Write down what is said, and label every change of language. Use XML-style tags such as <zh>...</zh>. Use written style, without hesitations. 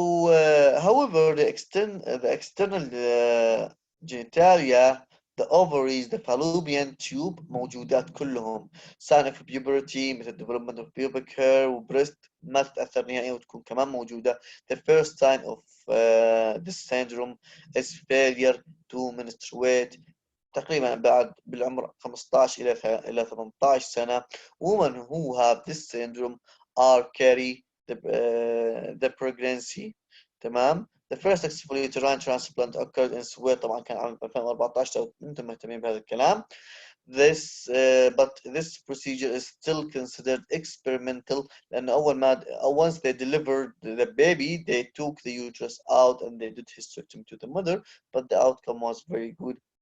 <en>However, the external genitalia, the ovaries, the fallopian tube</en> <ar>موجودات كلهم.</ar> <en>Sign of puberty</en> <ar>مثل</ar> <en>development of pubic hair</en> <ar>وبريست ما تتأثر نهائيا وتكون كمان موجودة.</ar> <en>The first sign of this syndrome is failure to menstruate.</en> <ar>تقريبا بعد بالعمر 15 إلى 18 سنة.</ar> <en>Women who have this syndrome are carry the pregnancy.</en> <ar>تمام.</ar> <en>The first successful uterine transplant occurred in Sweden</en> <ar>طبعا كان عام 2014 لو انتم مهتمين بهذا الكلام.</ar> <en>But this procedure is still considered experimental</en> <ar>لأن أول ما</ar> <en>once they delivered the baby they took the uterus out and they did hysterectomy to the mother, but the outcome was very good.</en>